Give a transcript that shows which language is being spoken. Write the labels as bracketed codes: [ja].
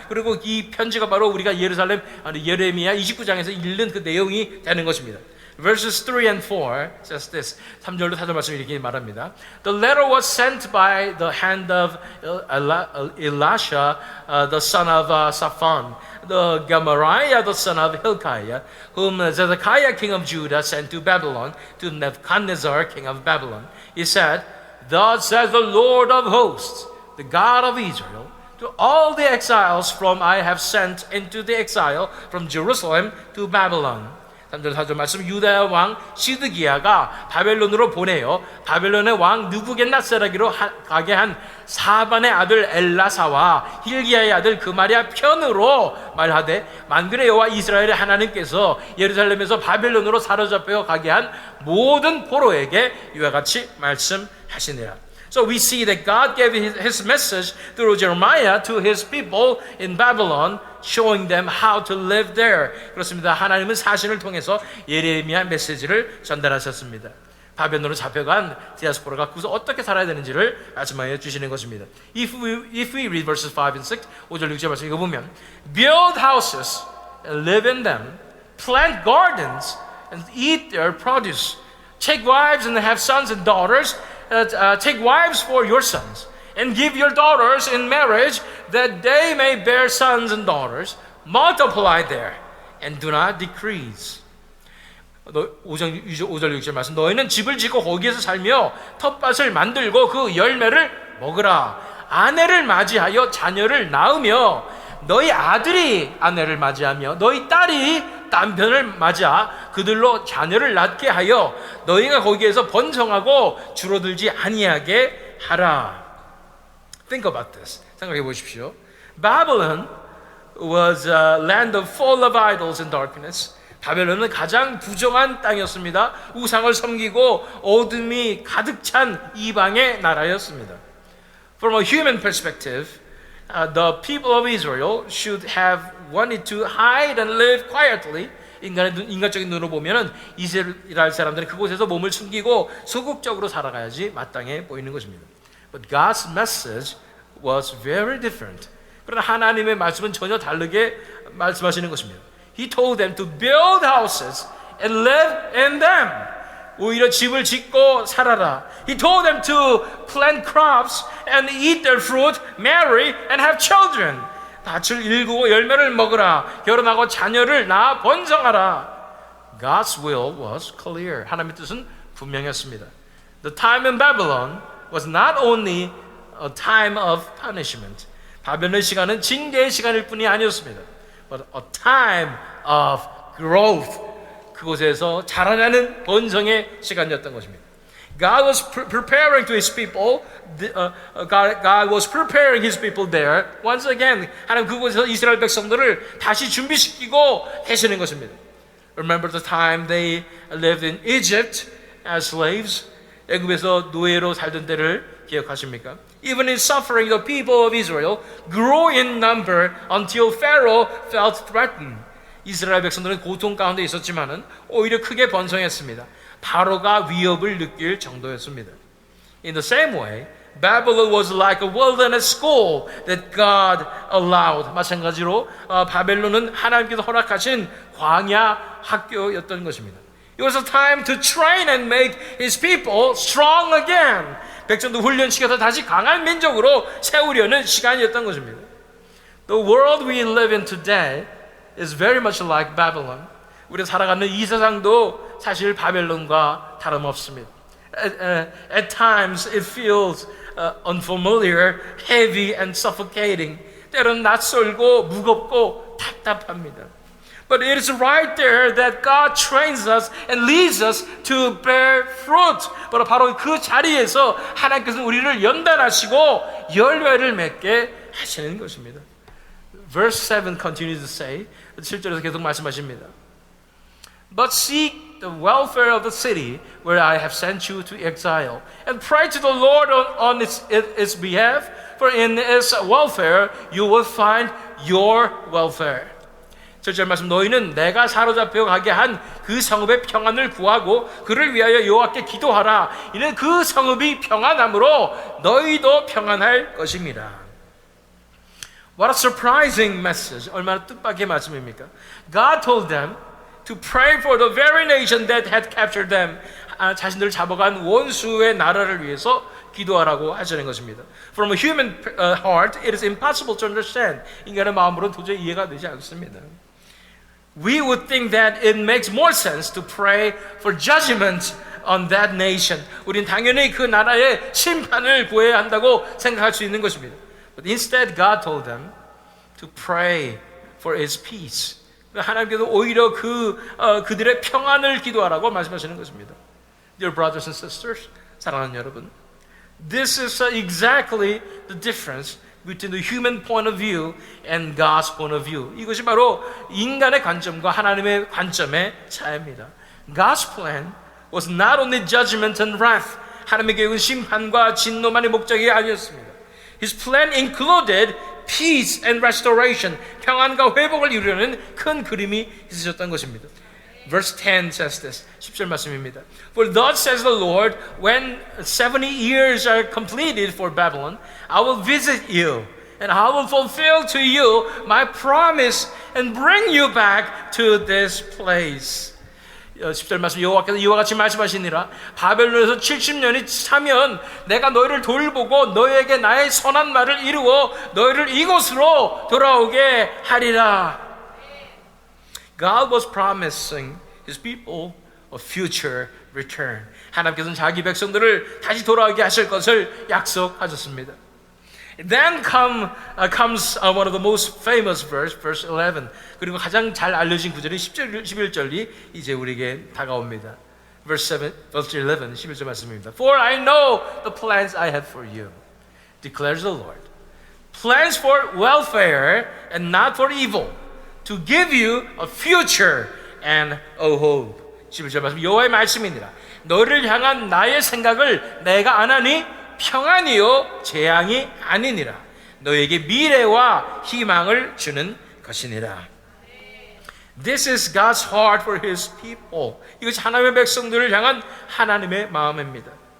[ko] 그리고 이 편지가 바로 우리가 예레미야 29장에서 읽는 그 내용이 되는 것입니다. [en] Verses 3 and 4 says this. [ko] 3절로 4절 말씀 이렇게 말합니다. [en] The letter was sent by the hand of Elisha, the son of Shaphan, the Gemariah, the son of Hilkiah, whom Zedekiah, king of Judah, sent to Babylon, to Nebuchadnezzar, king of Babylon. He said, Thus says the Lord of hosts, the God of Israel, to all the exiles from I have sent into the exile from Jerusalem to Babylon. [ko] 3절 4절 말씀. 유다 왕 시드기야가 바벨론으로 보내어 바벨론의 왕 느부겟네살에게로 가게 한 사반의 아들 엘라사와 힐기야의 아들 그마리아 편으로 말하되 만군의 여호와 이스라엘의 하나님께서 예루살렘에서 바벨론으로 사로잡혀 가게 한 모든 포로에게 이와 같이 말씀하시니라. [en] So we see that God gave his message through Jeremiah to his people in Babylon, showing them how to live there. [ko] 그렇습니다. 하나님은 사신을 통해서 예레미야 메시지를 전달하셨습니다. 바벨론으로 잡혀간 디아스포라가 그래서 어떻게 살아야 되는지를 말씀하여 주시는 것입니다. [en] If we read verses 5 and 6, [ko] 5절 6절 말씀 읽어보면 [en] Build houses and live in them, plant gardens and eat their produce, take wives and have sons and daughters, take wives for your sons, and give your daughters in marriage, that they may bear sons and daughters, multiply there, and do not decrease. [ko] 5절 6절 말씀. 너희는 집을 짓고 거기에서 살며 텃밭을 만들고 그 열매를 먹으라. 아내를 맞이하여 자녀를 낳으며 너희 아들이 아내를 맞이하며 너희 딸이 남편을 맞아 그들로 자녀를 낳게 하여 너희가 거기에서 번성하고 줄어들지 아니하게 하라. [en] Think about this. [ko] 생각해 보십시오. [en] Babylon was a land of full of idols and darkness. [ko] 바벨론은 가장 부정한 땅이었습니다. 우상을 섬기고 어둠이 가득 찬 이방의 나라였습니다. [en] From a human perspective, the people of Israel should have wanted to hide and live quietly. [ko] 인간적인 눈으로 보면은 이스라엘 사람들은 그곳에서 몸을 숨기고 소극적으로 살아가야지 마땅해 보이는 것입니다. [en] But God's message was very different. [ko] 그러나 하나님의 말씀은 전혀 다르게 말씀하시는 것입니다. [en] He told them to build houses and live in them. [ko] 오히려 집을 짓고 살아라. [en] He told them to plant crops and eat their fruit, marry and have children. [ko] 밭을 일구고 열매를 먹으라. 결혼하고 자녀를 낳아 번성하라. [en] God's will was clear. [ko] 하나님의 뜻은 분명했습니다. [en] The time in Babylon was not only a time of punishment. [ko] 바벨론 시간은 징계의 시간일 뿐이 아니었습니다. [en] But a time of growth. [ko] 그곳에서 자라나는 번성의 시간이었던 것입니다. [en] God was preparing to His people. God was preparing His people there. Once again, [ko] 하나님 그곳에서 이스라엘 백성들을 다시 준비시키고 계시는 것입니다. [en] Remember the time they lived in Egypt as slaves. [ko] 애굽에서 노예로 살던 때를 기억하십니까? [en] Even in suffering, the people of Israel grew in number until Pharaoh felt threatened. [ko] 이스라엘 백성들은 고통 가운데 있었지만은 오히려 크게 번성했습니다. 바로가 위협을 느낄 정도였습니다. [en] In the same way, Babylon was like a wilderness school that God allowed. [ko] 마찬가지로 바벨론은 하나님께서 허락하신 광야 학교였던 것입니다. [en] It was a time to train and make his people strong again. [ko] 백성도 훈련시켜서 다시 강한 민족으로 세우려는 시간이었던 것입니다. [en] The world we live in today is very much like Babylon. [ko] 우리가 살아가는 이 세상도 사실 바벨론과 다름없습니다. [en] At times it feels unfamiliar, heavy and suffocating. [ko] 때로는 낯설고 무겁고 답답합니다. [en] But it is right there that God trains us and leads us to bear fruit. [ko] 바로 그 자리에서 하나님께서 우리를 연단하시고 열매를 맺게 하시는 것입니다. [en] Verse 7 continues to say, [ko] 7절에서 계속 말씀하십니다. [en] But seek the welfare of the city where I have sent you to exile, and pray to the Lord on its behalf, for in its welfare you will find your welfare. [ko] 7절 말씀, 너희는 내가 사로잡혀 가게 한 그 성읍의 평안을 구하고 그를 위하여 여호와께 기도하라. 이는 그 성읍이 평안함으로 너희도 평안할 것입니다. [en] What a surprising message. [ko] 얼마나 뜻밖의 말씀입니까? [en] God told them to pray for the very nation that had captured them. [ko] 자신들을 잡아간 원수의 나라를 위해서 기도하라고 하시는 것입니다. [en] From a human heart, it is impossible to understand. [ko] 인간의 마음으로는 도저히 이해가 되지 않습니다. [en] We would think that it makes more sense to pray for judgment on that nation. [ko] 우린 당연히 그 나라의 심판을 구해야 한다고 생각할 수 있는 것입니다. [en] But instead, God told them to pray for His peace. [ko] 하나님께서 오히려 그들의 평안을 기도하라고 말씀하시는 것입니다. [en] Dear brothers and sisters, [ko] 사랑하는 여러분, [en] this is exactly the difference between the human point of view and God's point of view. [ko] 이것이 바로 인간의 관점과 하나님의 관점의 차이입니다. [en] God's plan was not only judgment and wrath. [ko] 하나님의 계획은 심판과 진노만의 목적이 아니었습니다. [en] His plan included peace and restoration. [ko] 평안과 회복을 이루려는 큰 그림이 있으셨던 것입니다. [en] Verse 10 says this. [ko] 10절 말씀입니다. [en] For thus says the Lord, when 70 years are completed for Babylon, I will visit you, and I will fulfill to you my promise and bring you back to this place. [ko] 10절 말씀, 여호와께서 이와 같이 말씀하시니라. 바벨론에서 70년이 차면 내가 너희를 돌보고 너희에게 나의 선한 말을 이루어 너희를 이곳으로 돌아오게 하리라. [en] God was promising His people a future return. [ko] 하나님께서는 자기 백성들을 다시 돌아오게 하실 것을 약속하셨습니다. [en] Then comes one of the most famous verse 11. [ko] 그리고 가장 잘 알려진 구절이 10절, 11절이 이제 우리에게 다가옵니다. [en] Verse 11, [ko] 11절 말씀입니다. [en] For I know the plans I have for you, declares the Lord. Plans for welfare and not for evil, to give you a future and a hope. [ko] 11절 말씀, 여호와의 말씀이니라. 너를 향한 나의 생각을 내가 안 하니 평안이요 재앙이 아니니라. 너에게 미래와 희망을 주는 것이니라. [en] This is God's heart for His people. [ko] 이것이 하나님의 백성들을 향한 하나님의 마음입니다.